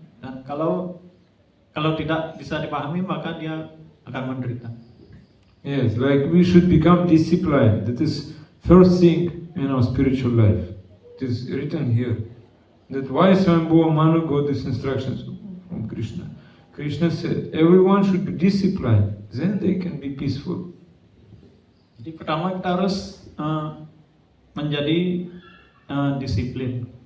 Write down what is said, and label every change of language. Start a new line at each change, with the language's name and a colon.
Indonesian: Dan kalau tidak bisa dipahami, maka dia akan menderita.
English: Yes, like we should become disciplined. That is first thing in our spiritual life. It is written here. That why Swayambhuva Manu got these instructions from Krishna. Krishna said, everyone should be disciplined. Then they can be peaceful.
Indonesian: Jadi pertama kita harus menjadi disiplin.